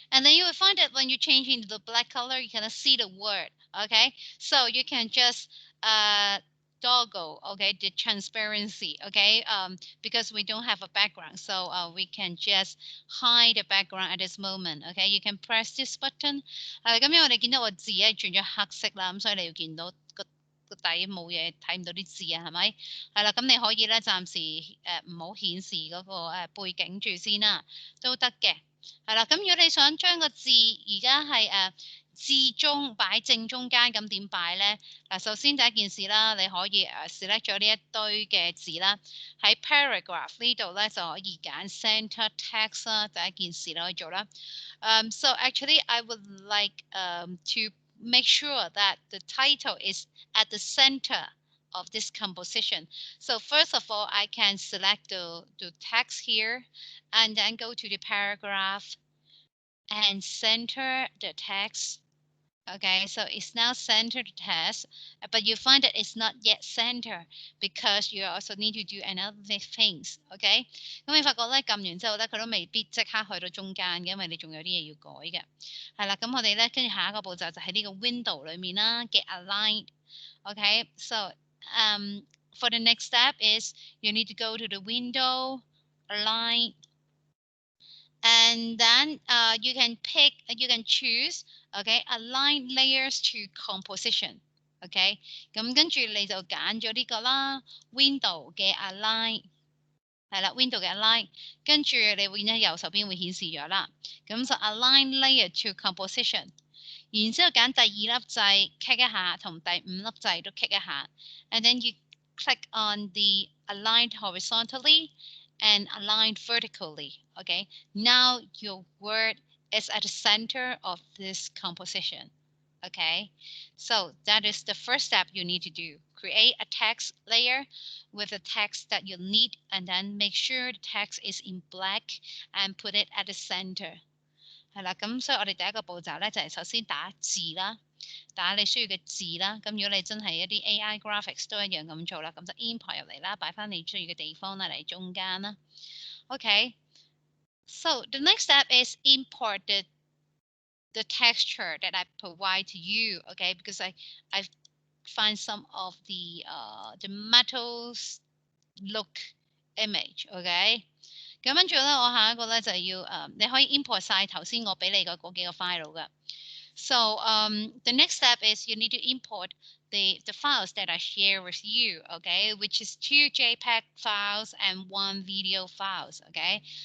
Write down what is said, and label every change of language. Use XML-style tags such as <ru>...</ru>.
<en>And then you will find that when you change into the black color, you can see the word, okay. So you can just toggle, okay, the transparency, okay, because we don't have a background, so we can just hide the background at this moment, okay. You can press this button，</en> <yue>咁因為你見到個字咧轉咗黑色啦，咁所以你要見到個底冇嘢，睇唔到啲字啊，係咪？係啦，咁你可以咧暫時唔好顯示嗰個背景住先啦，都得嘅。係啦，咁如果你想將個字而家係字中擺正中間，咁點擺咧？嗱，首先第一件事啦，你可以select 咗呢一堆嘅字啦，喺 paragraph 呢度咧就可以揀 center text 啦，第一件事你可以做啦。</yue> <en>So actually I would like to make sure that the title is at the center of this composition. So first of all, I can select the text here and then go to the paragraph and center the text. Okay, so it's now centered the text, but you find that it's not yet centered because you also need to do another things.</en> <yue>Okay， 咁你發覺咧撳完之後咧，佢都未必即刻去到中間嘅，因為你仲有啲嘢要改嘅。係啦，咁我哋咧跟住下一個步驟就喺呢個 window 裏面啦嘅 align。</yue> <en>Okay, so for the next step is you need to go to the window, align, And then you can choose okay align layers to composition</en> <yue>OK 咁跟住你就揀咗呢個啦 Window 嘅 align 係啦 Window 嘅 align 跟住你會咧右手邊會顯示咗啦咁就</yue> <en>align layer to composition</en> <yue>然之後揀第二粒掣 click 一下同第五粒掣都 click 一下</yue> <en>and then you click on the aligned horizontally and aligned vertically. Okay, now your word is at the center of this composition. Okay, so that is the first step you need to do. Create a text layer with the text that you need, and then make sure the text is in black and put it at the center.</en> <yue>係啦，咁所以我哋第一個步驟咧就係首先打字啦。打你需要嘅字啦，咁如果你真係一啲 AI graphics 都一樣咁做啦，咁就 import 入嚟啦，擺翻你需要嘅地方啦，嚟中間啦。</yue> <en>Okay, so the next step is import the texture that I provide to you. Okay, because I find some of the metals look image. Okay.</en> <yue>咁跟住咧，我下一個咧就係要你可以 import 晒頭先我俾你嘅嗰幾個 file 嘅。</yue> <en>So the next step is you need to import the files that I share with you, okay, which is 2 JPEG files and 1 video files, okay.</en>